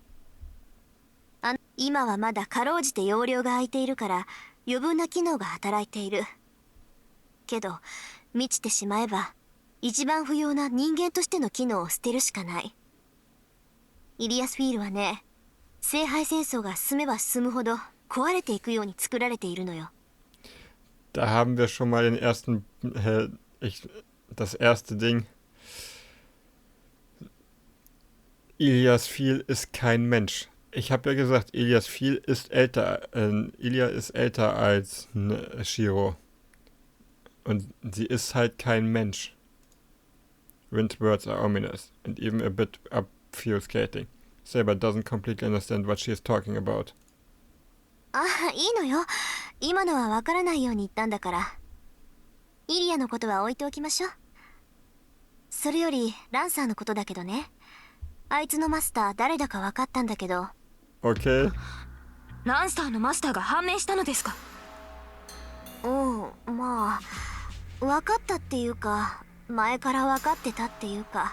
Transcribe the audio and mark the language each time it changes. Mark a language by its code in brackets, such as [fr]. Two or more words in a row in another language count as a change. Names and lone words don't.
[ja] 今はまだかろうじて容量が空いているから余分な機能が働いている。けど満ちてしまえば一番不要な人間としての機能を捨てるしかない。イリアスフィールはね、聖杯戦争が進めば進むほど壊れていくように作られているのよ。 [de] Da haben wir schon mal den ersten, das erste Ding. Ilias Viel ist kein Mensch. Ich habe ja gesagt, Ilias Viel ist älter. Ilia ist älter als Shiro. Und sie ist halt kein Mensch. [en] Rin's words are ominous and even a bit obfuscating. Saber doesn't completely understand what she is talking about. [ja] ああ、いいのよ。今のはわからないように言ったんだから。イリアのことは置いておきましょう。それよりランサーのことだけどね。あいつのマスター誰だか分かったんだけど。 Okay. ランサーのマスターが判明したのですか？うん、まあ分かったっていうか、前から分かってたっていうか。